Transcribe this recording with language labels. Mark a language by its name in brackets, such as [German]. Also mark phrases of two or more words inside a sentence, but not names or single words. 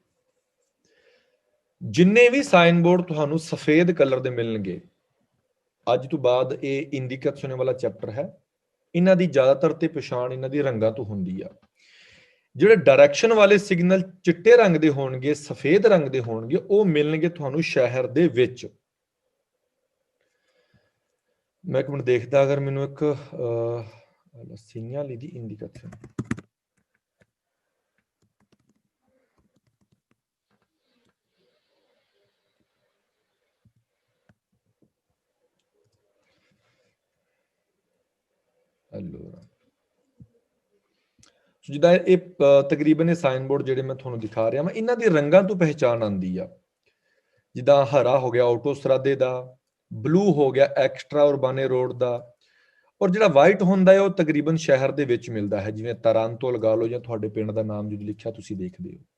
[Punjabi] ਜਿੰਨੇ ਵੀ ਸਾਈਨ ਬੋਰਡ ਤੁਹਾਨੂੰ ਸਫੇਦ ਕਲਰ ਦੇ ਮਿਲਣਗੇ, ਅੱਜ ਤੋਂ ਬਾਅਦ ਇਹ ਇੰਡੀਕੇਸ਼ਨ ਵਾਲਾ ਚੈਪਟਰ ਹੈ, ਇਹਨਾਂ ਦੀ ਜ਼ਿਆਦਾਤਰ ਤੇ ਪਛਾਣ ਇਹਨਾਂ ਦੀ ਰੰਗਾਂ ਤੋਂ ਹੁੰਦੀ ਆ। ਜਿਹੜੇ ਡਾਇਰੈਕਸ਼ਨ ਵਾਲੇ ਸਿਗਨਲ ਚਿੱਟੇ ਰੰਗ ਦੇ ਹੋਣਗੇ, ਸਫੇਦ ਰੰਗ ਦੇ ਹੋਣਗੇ, ਉਹ ਮਿਲਣਗੇ ਤੁਹਾਨੂੰ ਸ਼ਹਿਰ ਦੇ ਵਿੱਚ। ਮੈਂ ਇੱਕ ਮਿੰਟ ਦੇਖਦਾ, ਅਗਰ ਮੈਨੂੰ ਇੱਕ [Italian] segnali di indicazione, allora [Punjabi] ਜਿੱਦਾਂ ਇਹ ਤਕਰੀਬਨ ਇਹ ਸਾਈਨ ਬੋਰਡ ਜਿਹੜੇ ਮੈਂ ਤੁਹਾਨੂੰ ਦਿਖਾ ਰਿਹਾ ਮੈਂ, ਇਹਨਾਂ ਦੇ ਰੰਗਾਂ ਤੋਂ ਪਹਿਚਾਣ ਆਉਂਦੀ ਆ। ਜਿੱਦਾਂ ਹਰਾ ਹੋ ਗਿਆ ਆਟੋਸਟਰਾਦੇ ਦਾ, ਬਲੂ ਹੋ ਗਿਆ [Italian] extra urbane [Punjabi] ਰੋਡ ਦਾ, ਔਰ ਜਿਹੜਾ ਵਾਈਟ ਹੁੰਦਾ ਹੈ ਉਹ ਤਕਰੀਬਨ ਸ਼ਹਿਰ ਦੇ ਵਿੱਚ ਮਿਲਦਾ ਹੈ, ਜਿਵੇਂ ਤਾਰਾਂਤੋ ਲਗਾ ਲਓ ਜਾਂ ਤੁਹਾਡੇ ਪਿੰਡ ਦਾ ਨਾਮ ਜਦੋਂ ਲਿਖਿਆ ਤੁਸੀਂ ਦੇਖਦੇ ਹੋ।